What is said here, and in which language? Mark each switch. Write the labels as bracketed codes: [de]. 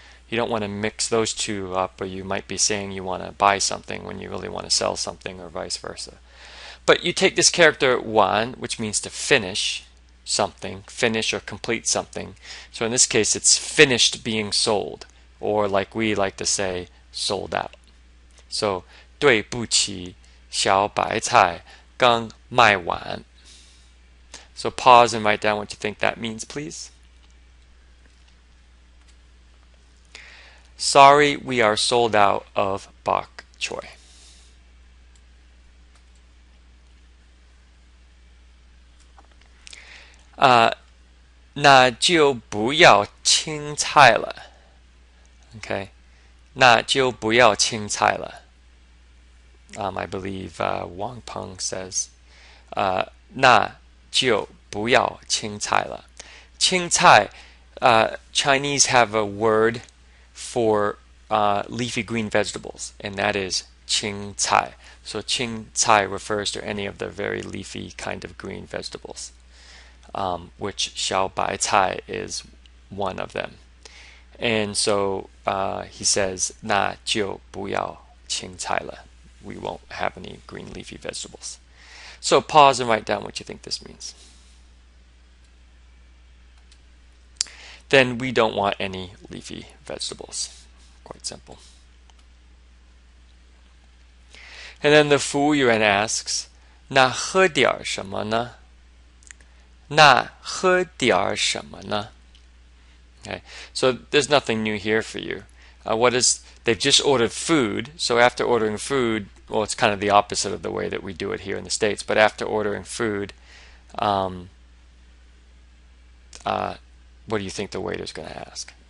[en] You don't want to mix those two up, or you might be saying you want to buy something when you really want to sell something, or vice versa. But you take this character 完, which means to finish something, finish or complete something. So in this case, it's finished being sold, or like we like to say, sold out. [zh] So 对不起，小白菜刚卖完. [en] So pause and write down what you think that means, please. Sorry, we are sold out of bok choy. [zh] 那就不要青菜了。 Okay, 那就不要青菜了。 [en] I believe Wang Peng says, [zh] 那就不要青菜了。 [en] 青菜, Chinese have a word for leafy green vegetables, and that is 青菜. So 青菜 refers to any of the very leafy kind of green vegetables. Which 小白菜 is one of them. And so he says, [zh] 那就不要青菜了. [en] We won't have any green leafy vegetables. So pause and write down what you think this means. Then we don't want any leafy vegetables. Quite simple. And then the 服务员 asks, [zh] 那喝点什么呢? 那喝点什么呢? [en] Okay, so there's nothing new here for you. They've just ordered food, so after ordering food, well, it's kind of the opposite of the way that we do it here in the States, but after ordering food, what do you think the waiter's going to ask?